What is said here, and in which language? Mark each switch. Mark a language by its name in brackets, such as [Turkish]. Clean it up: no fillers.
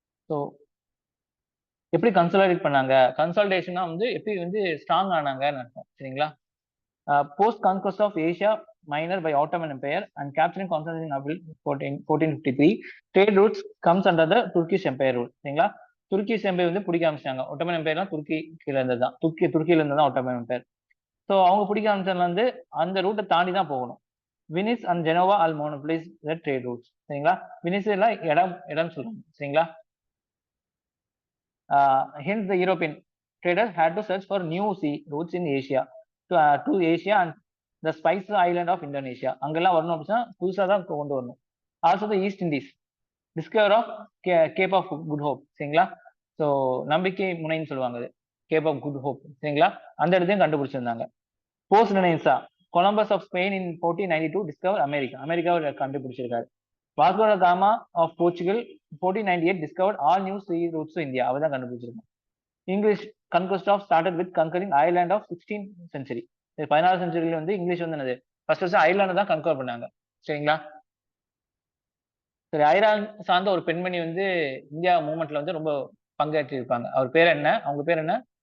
[Tamil] So எப்படி consolidate பண்ணாங்க, கன்சாலிடேஷனா வந்து எப்படி வந்து ஸ்ட்ராங் ஆனாங்கன்னு அர்த்தம், சரிங்களா. [English] Post conquest of Asia minor by Ottoman Empire and capturing Constantinople 1453. Trade routes comes under the Turkish Empire rule. [Tamil] சரிங்களா? துருக்கிஷ் எம்பையர் வந்து பிடிக்க ஆரம்பிச்சாங்க. ஒட்டமன் எம்பையர்லாம் துருக்கி கீழே இருந்தது தான். துருக்கியில இருந்து தான் ஒட்டமன் எம்பையர். ஸோ அவங்க பிடிக்க ஆரம்பிச்சதுல வந்து அந்த ரூட்டை தாண்டி தான் போகணும். [English] Venice and Genoa all monopolise the trade routes. [Tamil] சரிங்களா? வினிஸ் எல்லாம் இடம் சொல்றாங்க. சரிங்களா? [English] hence the European traders had to search for new sea routes in Asia to Asia and the Spice Island of Indonesia. [Tamil] அங்கெல்லாம் வரணும் அப்படின்னா புதுசாக தான் கொண்டு வரணும். [English] Also the East Indies discover of Cape of Good Hope. [Tamil] சரிங்களா? So நம்பிக்கை முனைன்னு சொல்லுவாங்க அது, கேப் ஆஃப் குட் ஹோப். சரிங்களா? அந்த இடத்தையும் கண்டுபிடிச்சிருந்தாங்க. [English] post renaissance Columbus of Spain in 1492 discover [Tamil] அமெரிக்காவை கண்டுபிடிச்சிருக்காரு. [English] Vasco da Gama of Portugal 1498 discovered all new sea routes to India. [Tamil] அவதான் கண்டுபிடிச்சிருக்கோம். [English] English conquest of started with conquering Ireland of 16th century. [Tamil] 16th centuryல வந்து இங்கிலீஷ் வந்து என்னது ஃபர்ஸ்ட் அயர்லாந்து தான் கன்கவர் பண்ணாங்க. சரிங்களா? சரி, அயர்லாந்து சார்ந்த ஒரு பெண்மணி வந்து இந்தியா மூவ்மெண்ட்ல வந்து ரொம்ப பங்காற்றி இருப்பாங்க. அவர் பேர் என்ன? அவங்க பேர் என்ன?